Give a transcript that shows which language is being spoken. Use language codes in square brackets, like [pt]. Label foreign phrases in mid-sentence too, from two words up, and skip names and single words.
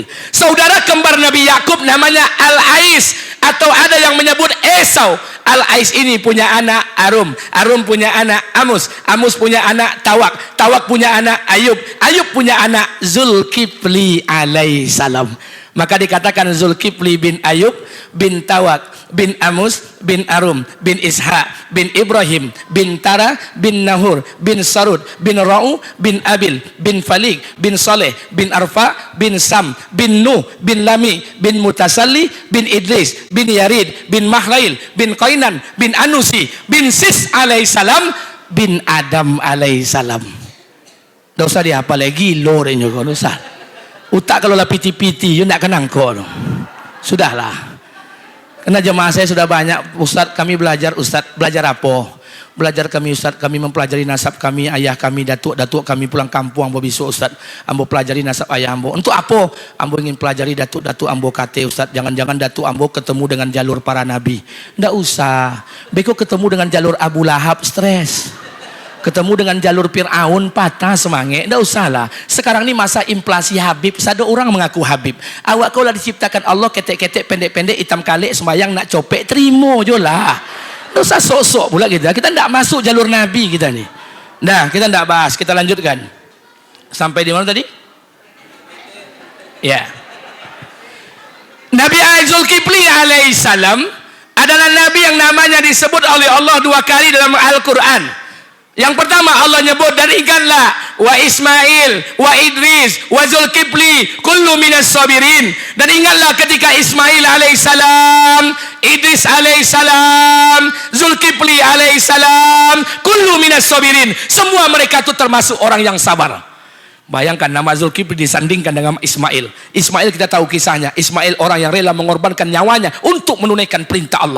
[id] Saudara kembar Nabi Yakub namanya Al-Ais, atau ada yang menyebut Esau. Al-Ais ini punya anak Arum, Arum punya anak Amus, Amus punya anak Tawak, Tawak punya anak Ayub, Ayub punya anak Zulkifli alaihissalam. Maka dikatakan Zulkifli bin Ayub bin Tawak bin Amus bin Arum bin Ishaq bin Ibrahim bin Tara bin Nahur bin Sarud bin Ra'u bin Abil bin Falik bin Saleh bin Arfa bin Sam bin Nuh bin Lami bin Mutasalli bin Idris bin Yarid bin Mahlail bin Qainan bin Anusi bin Sis alaihissalam bin Adam alaihissalam. Tidak usah dihafal lagi, [min] lo renyo kau usah. Utak kalau lah piti-piti, you nak kenang kau. Sudahlah. [id] Karena jemaah saya sudah banyak, Ustaz kami belajar, Ustaz belajar apa? Belajar kami Ustaz, kami mempelajari nasab kami, ayah kami, datuk kami pulang kampung, ambo besok Ustaz, ambo pelajari nasab ayah ambo. Untuk apa? Ambo ingin pelajari datuk ambo kate Ustaz, jangan-jangan datuk ambo ketemu dengan jalur para nabi. [min] Ndak usah. [id] Beko ketemu dengan jalur Abu Lahab, stres. Ketemu dengan jalur Fir'aun, patah semangat. Tidak usahlah. Sekarang ini masa inflasi Habib. Satu orang mengaku Habib. [min] Awak kau lah diciptakan Allah ketek-ketek, pendek-pendek, hitam kalik, sembayang nak copek, terima je lah. [id] Tidak usah sok-sok pula kita. Kita tidak masuk jalur Nabi kita ni. Nah, kita tidak bahas. Kita lanjutkan. Sampai di mana tadi? Ya. Nabi Zulkifli alaihissalam adalah Nabi yang namanya disebut oleh Allah 2 kali dalam Al-Quran. Yang pertama Allah nyebut, dan ingatlah [ar] وإسماعيل وإدريس وذا الكفل كل من الصابرين. [id] Dan ingatlah ketika Ismail alaihissalam, Idris alaihissalam, Zulkifli alaihissalam, [ar] كل من الصابرين. [id] Semua mereka itu termasuk orang yang sabar. Bayangkan nama Zulkifli disandingkan dengan Ismail. Ismail kita tahu kisahnya. Ismail orang yang rela mengorbankan nyawanya untuk menunaikan perintah Allah.